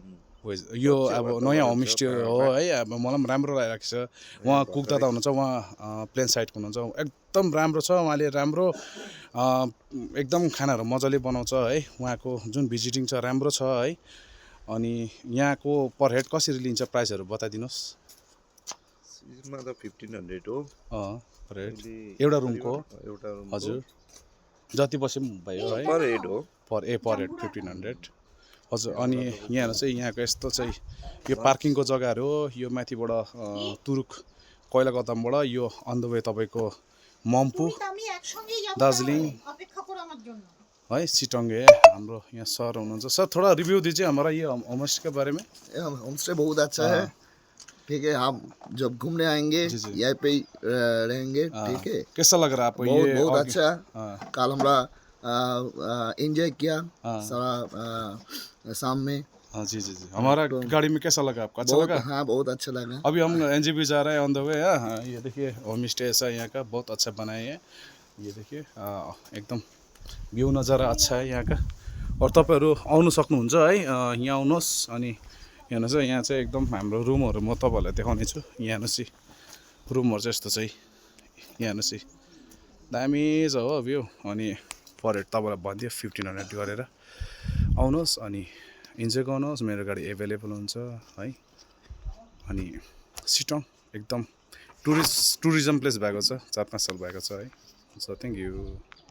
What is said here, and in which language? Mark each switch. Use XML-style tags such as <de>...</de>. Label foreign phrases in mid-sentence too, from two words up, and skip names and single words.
<ne>यो अब नयाँ होमस्टे हो है अब मलाई पनि राम्रो लागिरहेको छ उहाँ कुक दादा हुनुहुन्छ उहाँ</ne> <en>plain side</en> <ne>हुनुहुन्छ एकदम राम्रो छ उहाँले राम्रो एकदम खानाहरू मजाले बनाउँछ है उहाँको जुन भिजिटिङ छ राम्रो छ है अनि यहाँको पर हेड कसरी लिन्छ प्राइसहरू बताइदिनुहोस् सिजनमा त 1500 हो</ne> <en>per head</en> <ne>एउटा रुमको हजुर जति बसे पनि भयो है</ne> <en>per head</en> <ne>हो</ne> <en>per head</en> <ne>1500 हजुर अनि यहाँ चाहिँ यहाँको यस्तो चाहिँ यो पार्किङको जग्गाहरू हो यो माथिबाट तुरुक कोइला गदामबाट यो</ne> <en>on the way</en> <ne>तपाईँको मम्पू दार्जिलिङ है सिटङ्गे हाम्रो यहाँ सर हुनुहुन्छ</ne> <hi>सर थोड़ा रिव्यू दीजिए हमारा ये होमस्टे के बारे में होमस्टे बहुत अच्छा है ठीक है आप जब घूमने आएंगे यहीं पे ही रहेंगे ठीक है कैसा लग रहा है आपको बहुत ये बहुत अच्छा कल हमारा एंजॉय किया सारा शाम में हाँ जी जी जी हमारा गाड़ी में कैसा लगा आपको अच्छा लगा हाँ बहुत अच्छा लगा अभी हम एनजेपी जा रहे हैं</hi> <en>on the way</en> <hi>हाँ ये देखिए</hi> <en>home stay</en> <hi>ऐसा यहाँ का बहुत अच्छा बनाए हैं ये देखिए</hi> <ne>एकदम भ्यू</ne> <hi>नजारा अच्छा है यहाँ का</hi> <ne>और तपाईँहरू आउनु सक्नुहुन्छ है यहाँ आउनुहोस् अनि हेर्नुहोस् है यहाँ चाहिँ एकदम हाम्रो रुमहरू म तपाईँहरूलाई देखाउने छु यहाँ हेर्नुहोस् रुमहरू चाहिँ यस्तो चाहिँ यहाँ हेर्नुहोस् दामी छ हो भ्यू अनि</ne> <en>per head</en> <ne>तपाईँलाई भनिदियो 1500 गरेर आउनुहोस् अनि इन्जोय गर्नुहोस् मेरो गाडी एभाइलेबल हुन्छ है अनि सिटोङ एकदम</ne> <en>tourism place</en> <ne>भएको छ 4-5 साल भएको छ है</ne> <en>so thank you</en>